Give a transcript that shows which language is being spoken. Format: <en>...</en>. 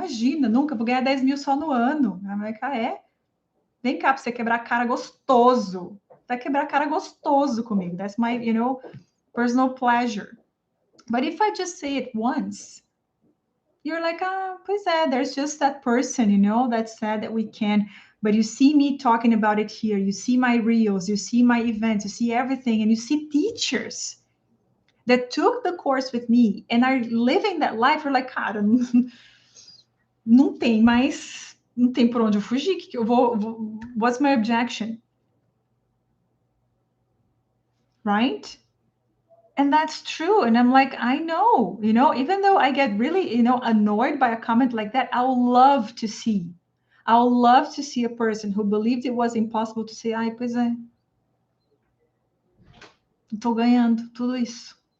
<pt>Imagina, nunca, vou ganhar 10 mil só no ano.</pt> <en>I'm like,</en> <pt>é? Vem cá pra você quebrar a cara gostoso. Vai quebrar a cara gostoso comigo.</pt> <en>That's my, personal pleasure. But if I just say it once, you're like,</en> <pt>pois é,</pt> <en>there's just that person, that said that we can. But you see me talking about it here. You see my reels, you see my events, you see everything, and you see teachers that took the course with me and are living that life. You're like,</en> <pt>cara, não tem mais, não tem por onde eu fugir. Que eu vou,</pt> <en>what's my objection? Right? And that's true. And I'm like, I know, even though I get really, annoyed by a comment like that, I'll love to see a person who believed it was impossible to say,</en> <pt>pois é, estou ganhando tudo isso.</pt>